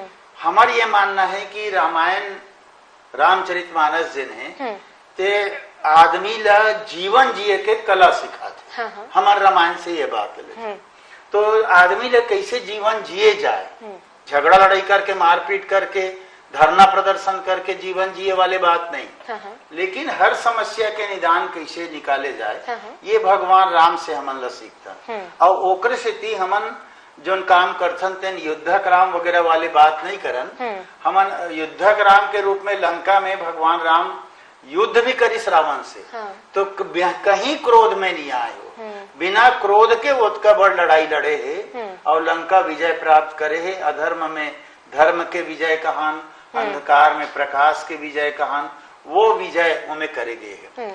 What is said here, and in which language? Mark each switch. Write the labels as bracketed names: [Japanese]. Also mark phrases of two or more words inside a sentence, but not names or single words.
[Chhattisgarhi] हमार ये मानना है कि रामायण रामचरितमानस जिन है ते आदमी ला जीवन जिए के कला सिखाते। हमारे रामायण से ये बात है। तो आदमी ला कैसे जीवन जिए जाए, झगड़ा लड़ाई करके, मारपीट करके, धरना प्रदर्शन करके जीवन जिए वाले बात नहीं, लेकिन हर समस्या के निदान कैसे निकाले जाए, ये भगवान राम से हमन ला सीखता। और ओकरे से हमन जोन काम करथन तेन युद्धक राम वगैरह वाले बात नहीं करन। हमन युद्धक राम के रूप में लंका में भगवान राम युद्ध भी करिस रावण से, तो कहीं क्रोध में नहीं आए हो, बिना क्रोध के उतका बड़ लड़ाई लड़े है और लंका विजय प्राप्त करे है। अधर्म में धर्म के विजय कहान, अंधकार में प्रकाश के विजय कहान, वो विजय उनमें करे गए है।